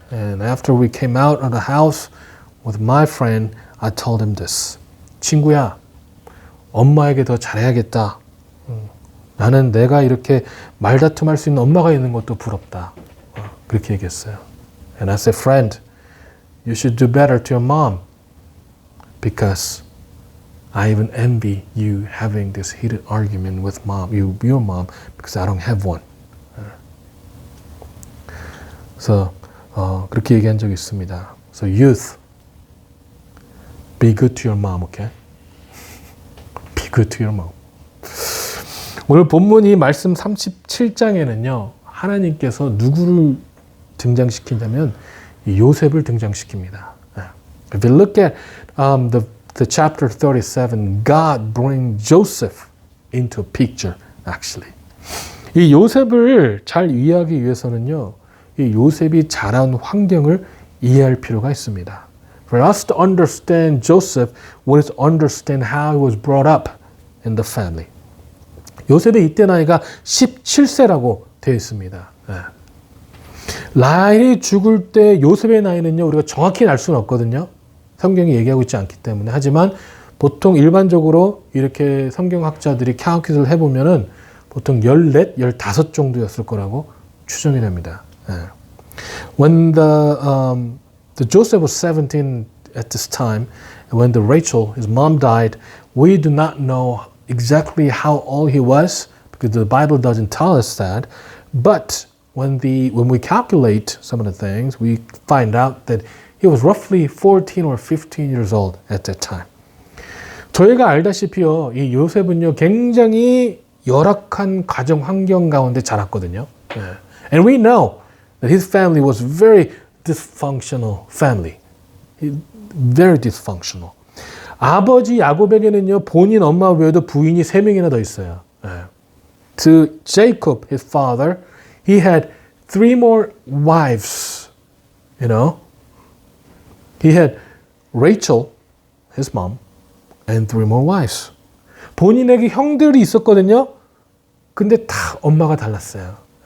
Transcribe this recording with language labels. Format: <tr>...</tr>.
<en>And after we came out of the house with my friend, I told him this.</en> <ko>친구야, 엄마에게 더 잘해야겠다. 나는 내가 이렇게 말다툼할 수 있는 엄마가 있는 것도 부럽다. 그렇게 얘기했어요.</ko> <en>And I said, friend, you should do better to your mom because I even envy you having this heated argument with your mom, because I don't have one.</en> <ko>그래서 그렇게 얘기한 적이 있습니다.</ko> <en>So youth, be good to your mom, okay? Be good to your mom.</en> <ko>오늘 본문이 말씀 37장에는요, 하나님께서 누구를 등장시키냐면 요셉을 등장시킵니다.</ko> <en>If you look at the chapter 37, God brings Joseph into a picture, actually.</en> <ko>이 요셉을 잘 이해하기 위해서는요, 이 요셉이 자란 환경을 이해할 필요가 있습니다.</ko> <en>For us to understand Joseph, we need to understand how he was brought up in the family.</en> <ko>요셉의 이때 나이가 17세라고 되어 있습니다. 라헬이 죽을 때 요셉의 나이는요, 우리가 정확히 알 수는 없거든요. 성경이 얘기하고 있지 않기 때문에. 하지만 보통 일반적으로 이렇게 성경학자들이 캘큘레이트를 해보면은 보통 14, 15 정도였을 거라고 추정이 됩니다.</ko> <en>When the Joseph was 17 at this time, and when the Rachel, his mom, died, we do not know exactly how old he was, because the Bible doesn't tell us that. But when we calculate some of the things, we find out that he was roughly 14 or 15 years old at that time.</en> <ko>저희가 알다시피요, 이 요셉은요, 굉장히 열악한 가정 환경 가운데 자랐거든요.</ko> <en>And we know that his family was very dysfunctional family. Very dysfunctional.</en> <ko>아버지 야곱에게는요, 본인 엄마 외에도 부인이 3명이나 더 있어요.</ko> <en>To Jacob, his father, he had 3 more wives. You know, he had Rachel, his mom, and 3 more wives.</en> <ko>본인에게 형들이 있었거든요. 근데 다 엄마가 달랐어요.</ko>